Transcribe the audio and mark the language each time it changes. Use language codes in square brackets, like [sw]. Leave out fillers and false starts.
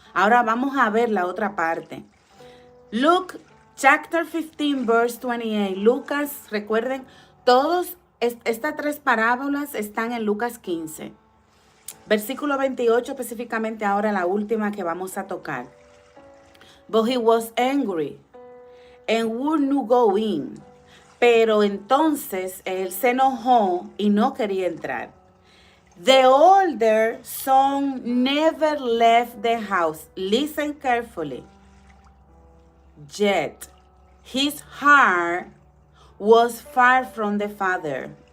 [es] Ahora vamos a ver la otra parte. [en] Luke, chapter 15, verse 28. [es] Lucas, recuerden, estas 3 parábolas están en Lucas 15. Versículo 28, específicamente ahora la última que vamos a tocar. [en] But he was angry and would not go in. [es] Pero entonces él se enojó y no quería entrar. [en] The older son never left the house. Listen carefully. Yet his heart was far from the father.